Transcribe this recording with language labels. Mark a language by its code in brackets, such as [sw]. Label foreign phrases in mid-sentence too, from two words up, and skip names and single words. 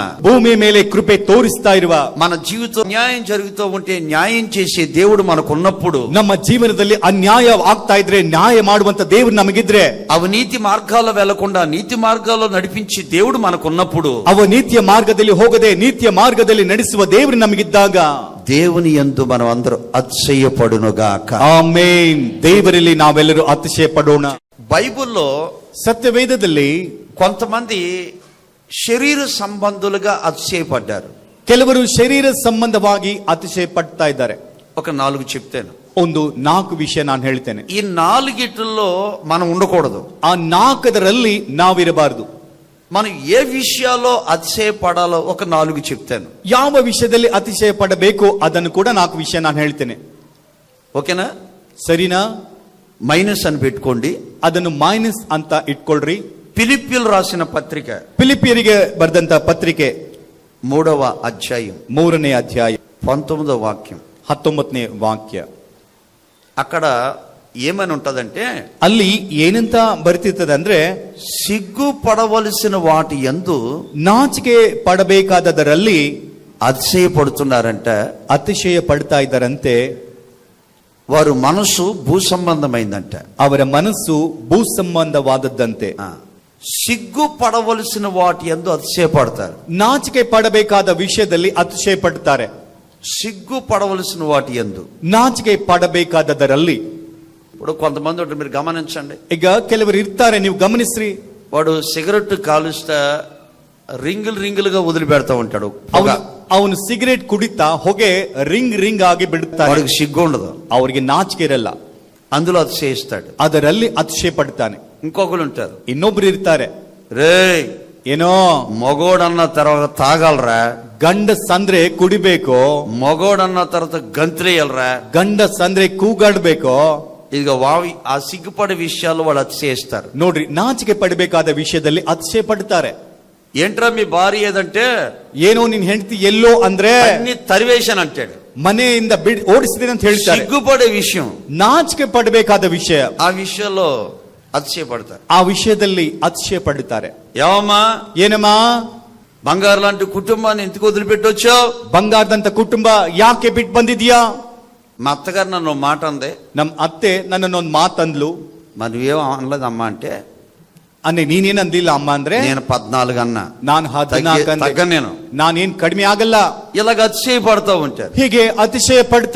[kn] ಭೂಮಿ ಮೇಲೆ ಕೃಪೆ ತೋರಿಸ್ತಾ ಇರುವ, [te] మన జీవితం న్యాయం జరుగుతూ ఉంటే న్యాయం చేసే దేవుడు మనకున్నప్పుడు, [kn] ನಮ್ಮ ಜೀವನದಲ್ಲಿ ಅನ್ಯಾಯ ಆಗ್ತಾ ಇದ್ರೆ ನ್ಯಾಯ ಮಾಡುವಂತ ದೇವರು ನಮಗಿದ್ರೆ, [te] అవినీతి మార్గాల్లో వెళ్లకుండా నీతి మార్గాల్లో నడిపించి దేవుడు మనకున్నప్పుడు, [kn] ಅವ ನೀತಿಯ ಮಾರ್ಗದಲ್ಲಿ ಹೋಗದೆ ನೀತಿಯ ಮಾರ್ಗದಲ್ಲಿ ನಡೆಸುವ ದೇವರು ನಮಗಿದ್ದಾಗ [te] దేవుని యందు మనం అందరూ అతిశయపడునుగాక. [kn] ಆಮೇನ್. ದೇವರಲ್ಲಿ ನಾವೆಲ್ಲರೂ ಅತಿಶಯ ಪಡೋಣ. [te] బైబిల్లో [kn] ಸತ್ಯವೇದದಲ್ಲಿ [te] కొంతమంది శరీర సంబంధులుగా అతిశయపడ్డారు. [kn] ಕೆಲವರು ಶರೀರ ಸಂಬಂಧವಾಗಿ ಅತಿಶಯ ಪಡ್ತಾ ಇದ್ದಾರೆ. [te] ఒక 4 చెప్తాను. [kn] ಒಂದು 4 ವಿಷಯ ನಾನು ಹೇಳ್ತೇನೆ. [te] ఈ 4గిట్లో మనం ఉండకూడదు. [kn] ಆ 4ರಲ್ಲಿ ನಾವಿರಬಾರದು. [te] మనం ఏ విషయాల్లో అతిశయపడాలో ఒక 4 చెప్తాను. [kn] ಯಾವ ವಿಷಯದಲ್ಲಿ ಅತಿಶಯ ಪಡಬೇಕು ಅದನ್ನು ಕೂಡ 4 ವಿಷಯ ನಾನು ಹೇಳ್ತೇನೆ. [te] ఓకేనా? [kn] ಸರಿನಾ? [te] మైనస్ అని పెట్టుకోండి. [kn] ಅದನ್ನು ಮೈನಸ್ ಅಂತ ಇಟ್ಕೊಳ್ರಿ. [te] ఫిలిప్పీయులు రాసిన పత్రిక [kn] ಫಿಲಿಪಿಯರಿಗೆ ಬರೆದಂತ ಪತ್ರಿಕೆ [te] 3వ అధ్యాయం [kn] 3ನೇ ಅಧ್ಯಾಯ [te] 19వ వాక్యం. [kn] 19ನೇ ವಾಕ್ಯ. [te] అక్కడ ఏమని ఉంటదంటే, [kn] ಅಲ್ಲಿ ಏನಂತ ಬರ್ತಿರ್ತದೆ ಅಂದ್ರೆ, [te] సిగ్గుపడవలసిన వాటి యందు [kn] ನಾಚಿಕೆ ಪಡಬೇಕಾದದರಲ್ಲಿ [te] అతిశయపడుతున్నారంట. [kn] ಅತಿಶಯ ಪಡ್ತಾ ಇದ್ದಾರಂತೆ. [te] వారు మనసు భూ సంబంధమైందంట. [kn] ಅವರ ಮನಸ್ಸು ಭೂ ಸಂಬಂಧವಾದದ್ದಂತೆ. [te] సిగ్గుపడవలసిన వాటి యందు అతిశయపడతారు. [kn] ನಾಚಿಕೆ ಪಡಬೇಕಾದ ವಿಷಯದಲ್ಲಿ ಅತಿಶಯ ಪಡ್ತಾರೆ. [te] సిగ్గుపడవలసిన వాటి యందు, [kn] ನಾಚಿಕೆ ಪಡಬೇಕಾದದರಲ್ಲಿ. [te] ఇప్పుడు కొంతమంది ఉంటారు, మీరు గమనించండి. [kn] ಈಗ ಕೆಲವರು ಇರ್ತಾರೆ, ನೀವು ಗಮನಿಸ್ರಿ. [te] వాడు సిగరెట్ కాలుస్తా రింగులుగా వదిలిపెడతా ఉంటాడు. [kn] ಅವನು ಸಿಗರೇಟ್ ಕುಡಿತಾ ಹೊಗೆ ರಿಂಗ್ ಆಗಿ ಬಿಡುತ್ತಾನೆ. [te] వాడికి సిగ్గు ఉండదు, [kn] ಅವರಿಗೆ ನಾಚಿಕೆ ಇರಲ್ಲ, [te] అందులో అతిశయిస్తాడు. [kn] ಅದರಲ್ಲಿ ಅತಿಶಯ ಪಡ್ತಾನೆ. [te] ఇంకొకరు ఉంటారు, [kn] ಇನ್ನೊಬ್ರು ಇರ್ತಾರೆ, [te] రే [kn] ಏನೋ [te] మగోడన్న తర్వాత తాగాలరా, [kn] ಗಂಡಸ್ ಅಂದ್ರೆ ಕುಡಿಬೇಕು, [te] మగోడన్న తర్వాత గంతులేయాలరా, [kn] ಗಂಡಸ್ ಅಂದ್ರೆ ಕೂಗಾಡ್ಬೇಕು. [te] ಈಗ ವಾವಿ ಆ ಸಿಗ್ಗುಪడే విషయాలు వాళ్ళు అతిశయిస్తారు. [kn] ನೋಡ್ರಿ, ನಾಚಿಕೆ ಪಡಬೇಕಾದ ವಿಷಯದಲ್ಲಿ ಅತಿಶಯ ಪಡ್ತಾರೆ. [te] ఏంట్రా మీ భార్య ఏదంటే, [kn] ಏನೋ ನಿನ್ ಹೆಂಡತಿ ಎಲ್ಲೋ ಅಂದ್ರೆ [te] అన్ని తరివేశాను అంటాడు. [kn] ಮನೆಯಿಂದ ಓಡಿಸಿದೇನೆ ಅಂತ ಹೇಳ್ತಾರೆ. [te] సిగ్గుపడే విషయం, [kn] ನಾಚಿಕೆ ಪಡಬೇಕಾದ ವಿಷಯ, [te] ఆ విషయంలో అతిశయపడతారు. [kn] ಆ ವಿಷಯದಲ್ಲಿ ಅತಿಶಯ ಪಡುತ್ತಾರೆ. [te] ఏమమ్మా, [kn] ಏನಮ್ಮ, [te] బంగారు లాంటి కుటుంబాన్ని ఎందుకు వదిలిపెట్టొచ్చావు? [kn] ಬಂಗಾರದಂತ ಕುಟುಂಬ ಯಾಕೆ ಬಿಟ್ಟು ಬಂದಿದ್ಯಾ? [te] మా అత్తగారు నన్ను మాట అందే. [kn] ನಮ್ ಅತ್ತೆ ನನ್ನನ್ನೊಂದು ಮಾತಂದ್ಲು. [te] మరి నువ్వేం అనలేదమ్మా అంటే, [kn] ಅನ್ನೆ ನೀನೇನ್ ಅಂದಿಲ್ಲ ಅಮ್ಮ ಅಂದ್ರೆ, [te] నేను 14 అన్నా, [kn] ನಾನು 14 [te] తగ్గను నేను. [kn] ನಾನೇನ್ ಕಡಿಮೆ ಆಗಲ್ಲ. [te] ఇలాగ అతిశయపడతా ఉంటారు. [kn] ಹೀಗೆ ಅತಿಶಯ ಪಡ್ತಾ.